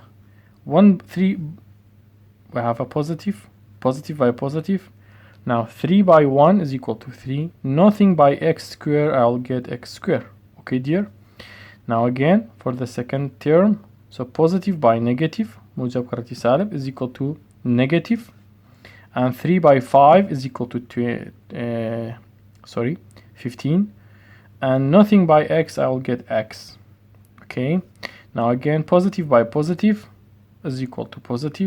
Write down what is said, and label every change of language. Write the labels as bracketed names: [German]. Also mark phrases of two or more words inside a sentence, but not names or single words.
[English] 1, 3, we have a positive by positive. Now 3 by 1 is equal to 3. Nothing by x squared, I'll get x squared. Okay, dear. Now again, for the second term, so positive by negative, [Arabic] موجب كرتي سالب, [English] is equal to negative. And 3 by 5 is equal to 15. And nothing by x, I will get x. Okay. Now again, positive by positive is equal to positive.